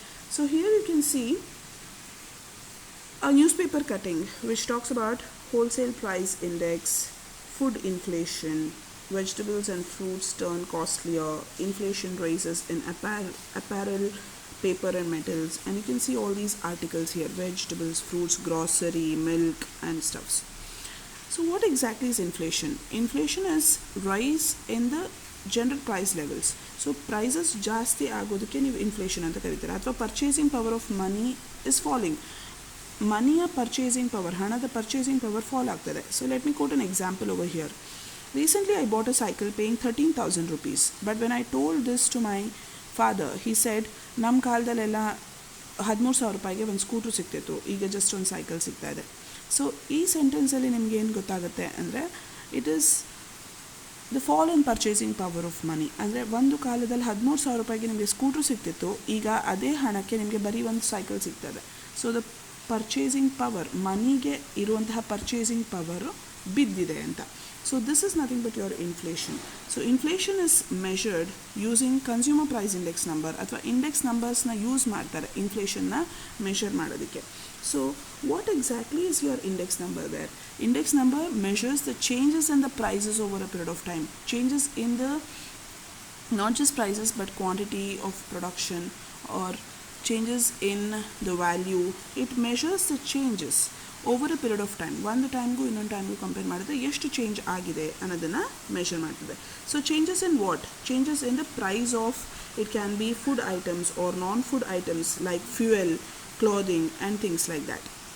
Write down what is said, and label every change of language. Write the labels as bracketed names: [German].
[English] So here you can see a newspaper cutting which talks about wholesale price index, food inflation, vegetables and fruits turn costlier, inflation rises in apparel, paper and metals, and you can see all these articles here: vegetables, fruits, grocery, milk and stuffs. So what exactly is inflation? Inflation is rise in the general price levels. [Kannada] So prices ಜಾಸ್ತಿ ಆಗೋದಕ್ಕೆ ನೀವು inflation ಅಂತ ಕರೀತೀರಾ. ಅಥವಾ [English] Purchasing power of money is falling. [Kannada] ಮನಿಯ purchasing power, ಹಣದ purchasing power fall ಆಗ್ತದೆ. [English] So let me quote an example over here. Recently I bought a cycle paying 13,000 rupees, but when I told this to my father, he said, [Kannada] ನಮ್ಮ ಕಾಲದಲ್ಲೆಲ್ಲ 13,000 ರೂಪಾಯಿಗೆ ಒಂದು scooter ಸಿಗ್ತಿತ್ತು, ಈಗ just ಒಂದು cycle ಸಿಗ್ತಾ ಇದೆ. ಸೊ ಈ ಸೆಂಟೆನ್ಸಲ್ಲಿ ನಿಮ್ಗೆ ಏನು ಗೊತ್ತಾಗುತ್ತೆ ಅಂದರೆ, [English] It is the fall in purchasing power of money. [Kannada] ಅಂದರೆ ಒಂದು ಕಾಲದಲ್ಲಿ 13,000 ರೂಪಾಯಿಗೆ ನಿಮಗೆ ಸ್ಕೂಟ್ರು ಸಿಗ್ತಿತ್ತು, ಈಗ ಅದೇ ಹಣಕ್ಕೆ ನಿಮಗೆ ಬರೀ ಒಂದು ಸೈಕಲ್ ಸಿಗ್ತದೆ. ಸೊ ದ ಪರ್ಚೇಸಿಂಗ್ ಪವರ್, ಮನಿಗೆ ಇರುವಂತಹ ಪರ್ಚೇಸಿಂಗ್ ಪವರು ಬಿದ್ದಿದೆ ಅಂತ. [English] So this is nothing but your inflation. So inflation is measured using consumer price index number [Kannada] ಅಥವಾ index numbers na use ಮಾಡ್ತಾರೆ inflation na measure ಮಾಡೋದಕ್ಕೆ. [English] So what exactly is your index number there? Index number measures the changes in the prices over a period of time. Changes in the not just prices but quantity of production or changes in the value. It measures the changes over a period of time. [Kannada] ಒಂದು ಟೈಮ್ಗೂ ಇನ್ನೊಂದು ಟೈಮ್ಗೂ compare ಮಾಡಿದ್ರೆ ಎಷ್ಟು change ಆಗಿದೆ ಅನ್ನೋದನ್ನು measure ಮಾಡ್ತದೆ. [English] So changes in what? Changes in the price of, it can be food items or non food items like fuel, clothing and things like that.